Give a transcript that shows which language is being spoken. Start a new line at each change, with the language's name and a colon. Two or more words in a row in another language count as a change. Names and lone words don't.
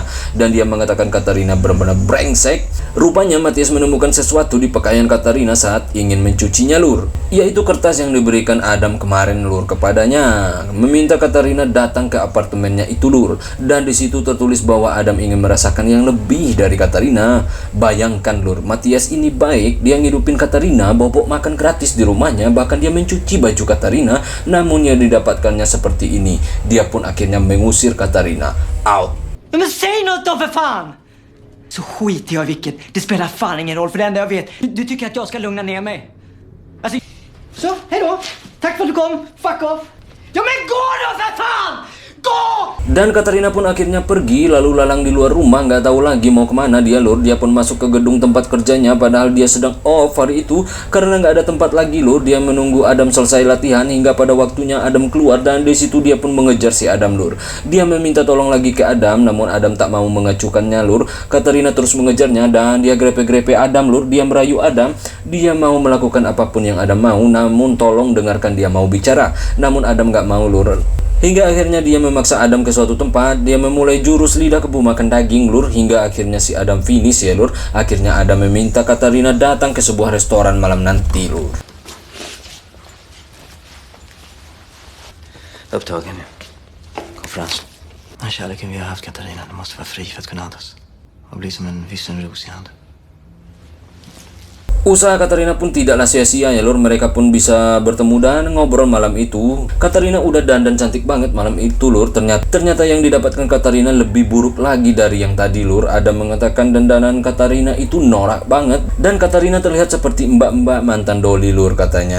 Indonesian: Dan dia mengatakan Katarina benar-benar brengsek. Rupanya Matias menemukan sesuatu di pakaian Katarina saat ingin mencucinya lur, yaitu kertas yang diberikan Adam kemarin lur kepadanya, meminta Katarina datang ke apartemennya itu lur. Dan di situ tertulis bahwa Adam ingin merasakan yang lebih dari Katarina. Bayangkan lur, Matias ini baik, dia ngidupin Katarina, bobok makan gratis di rumahnya, bahkan dia mencuci baju Katarina. Namun yang didapatkannya seperti ini. Dia pun akhirnya mengusir Katarina out.
Swedish: Men säg något då för fan! Så skiter jag i vilket. Det spelar fan ingen roll för det enda jag vet. Du tycker att jag ska lugna ner mig. Alltså, så, hej då. Tack för att du kom.
English: Fuck off.
Swedish: Ja men gå då för fan! Gå!
Indonesian: Dan Katarina pun akhirnya pergi lalu lalang di luar rumah, nggak tahu lagi mau kemana dia lur. Dia pun masuk ke gedung tempat kerjanya padahal dia sedang off hari itu karena nggak ada tempat lagi lur. Dia menunggu Adam selesai latihan hingga pada waktunya Adam keluar dan di situ dia pun mengejar si Adam lur. Dia meminta tolong lagi ke Adam namun Adam tak mau mengacukannya lur. Katarina terus mengejarnya dan dia grepe-grepe Adam lur. Dia merayu Adam, dia mau melakukan apapun yang Adam mau, namun tolong dengarkan dia mau bicara. Namun Adam nggak mau lur. Hingga akhirnya dia memaksa Adam ke suatu tempat. Dia memulai jurus lidah kebo makan daging lur. Hingga akhirnya si Adam finish ya lur. Akhirnya Adam meminta Katarina datang ke sebuah restoran malam nanti lur.
Swedish: Upptagen. Konferens. Den kärleken vi har haft, Katarina, den måste vara fri för att kunna andas. Och bli som en vissen ros i handen.
Indonesian: Usaha Katarina pun tidaklah sia-sia ya lur. Mereka pun bisa bertemu dan ngobrol malam itu. Katarina udah dandan cantik banget malam itu lur. Ternyata yang didapatkan Katarina lebih buruk lagi dari yang tadi lur. Adam mengatakan dandanan Katarina itu norak banget. Dan Katarina terlihat seperti mbak-mbak mantan doli lur katanya.